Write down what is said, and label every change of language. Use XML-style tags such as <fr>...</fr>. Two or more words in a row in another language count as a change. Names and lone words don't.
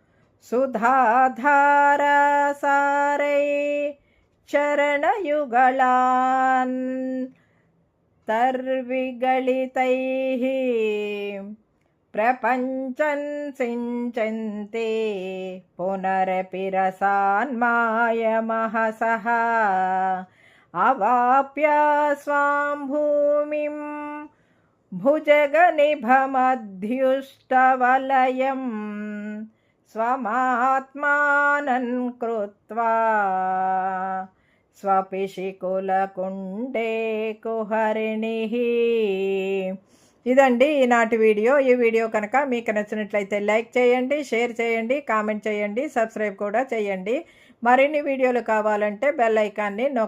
<sa>सुधाधारसारै चरणयुगलान् तर्विगलितैः प्रपञ्चं सिञ्चन्ते पुनरपि रसान्मायमहसः अवाप्य स्वां भूमिं भुजगनिभमध्युष्टवलयं स्वमात्मानं कृत्वा स्वपिशिकुलकुण्डे कुहरिणिः।</sa> <te>ఇదండి ఈనాటి వీడియో। ఈ వీడియో కనుక మీకు నచ్చినట్లయితే లైక్ చేయండి, షేర్ చేయండి, కామెంట్ చేయండి, సబ్స్క్రైబ్ కూడా చేయండి। మరిన్ని వీడియోలు కావాలంటే బెల్ ఐకాన్ని నొక్కండి।</te>